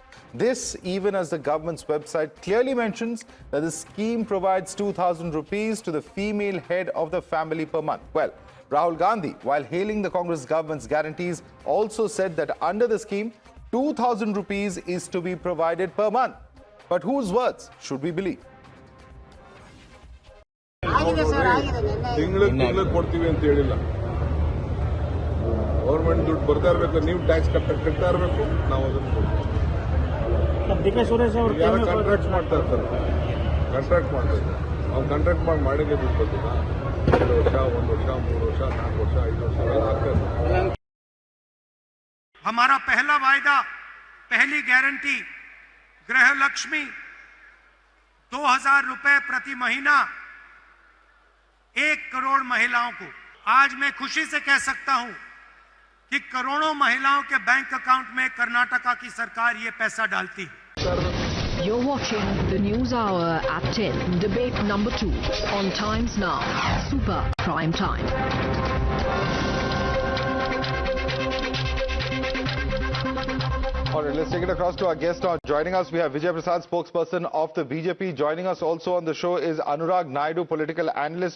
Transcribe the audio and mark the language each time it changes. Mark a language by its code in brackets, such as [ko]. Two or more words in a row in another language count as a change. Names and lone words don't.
[en] This, even as the government's website clearly mentions that the scheme provides 2,000 rupees to the female head of the family per month. Well, Rahul Gandhi, while hailing the Congress government's guarantees, also said that under the scheme, 2,000 rupees is to be provided per month. But whose words should we believe? [kn] ತಿಂಗಳು ಕೊಡ್ತೀವಿ ಅಂತ ಹೇಳಿಲ್ಲ. ಗೌರ್ಮೆಂಟ್ ದುಡ್ಡು ಬರ್ತಾ ಇರಬೇಕು, ನೀವು ಟ್ಯಾಕ್ಸ್ ಕಟ್ತಾ ಇರಬೇಕು, ನಾವು ಅದನ್ನು ಕೊಡ್ತೀವಿ. ಯಾರು ಕಾಂಟ್ರಾಕ್ಟ್ ಮಾಡ್ತಾ ಇರ್ತಾರೆ, ಕಾಂಟ್ರಾಕ್ಟ್ ಮಾಡ್ತಾ ಇದ್ದಾರೆ, ಅವ್ನು ಕಾಂಟ್ರಾಕ್ಟ್ ಮಾಡಿಗೆ ದುಡ್ಡು ಬರ್ತಿಲ್ಲ. 2 ವರ್ಷ, 1 ವರ್ಷ, 3 ವರ್ಷ, 4 ವರ್ಷ, 5 ವರ್ಷ ಆಗ್ತಾ ಇದ್ದಾರೆ. [hi] हमारा पहला वायदा, पहली गारंटी गृहलक्ष्मी 2,000 रुपए प्रति महीना 1 करोड़ महिलाओं को। आज मैं खुशी से कह सकता हूं कि करोड़ों महिलाओं के [en] bank account [hi] में कर्नाटका की सरकार ये पैसा डालती है। [en] You're watching the News Hour at 10, debate number 2 on Times Now, Super Prime Time. All right, let's take it across to our guest now. Joining us, we have Vijay Prasad, spokesperson of the BJP. Joining us also on the show is Anurag Naidu, political analyst.